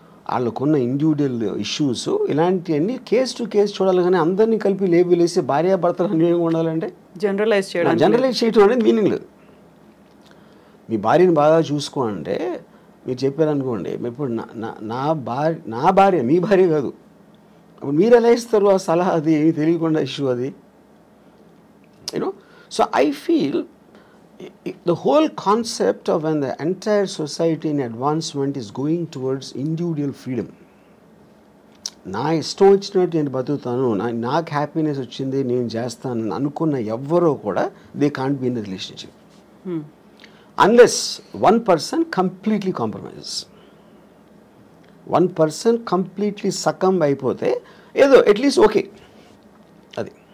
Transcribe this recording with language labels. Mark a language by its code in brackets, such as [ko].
[te] వాళ్ళకున్న individual issues ఇలాంటివన్నీ case to case చూడాలి, కానీ అందరినీ కలిపి లేబుల్ వేసి భార్యాభర్తలు అన్యోన్యంగా ఉండాలంటే జనరలైజ్ చేయడం అనేది మీనింగ్ లేదు. మీ భార్యని బాగా చూసుకో అంటే మీరు చెప్పారనుకోండి, ఇప్పుడు నా భార్య మీ భార్య కాదు, అప్పుడు మీరు ఎలా ఇస్తారు ఆ సలహా? అది ఏమి తెలియకుండా ఇష్యూ అది, you know. [en] So I feel the whole concept of when the entire society in advancement is going towards individual freedom. [te] నా ఇష్టం వచ్చినట్టు నేను బతుకుతాను, నాకు హ్యాపీనెస్ వచ్చింది నేను చేస్తాను అనుకున్న ఎవ్వరో కూడా [en] They can't be in the relationship unless one person completely compromises. [te] One person completely succumb అయిపోతే ఏదో అట్లీస్ట్ ఓకే అది.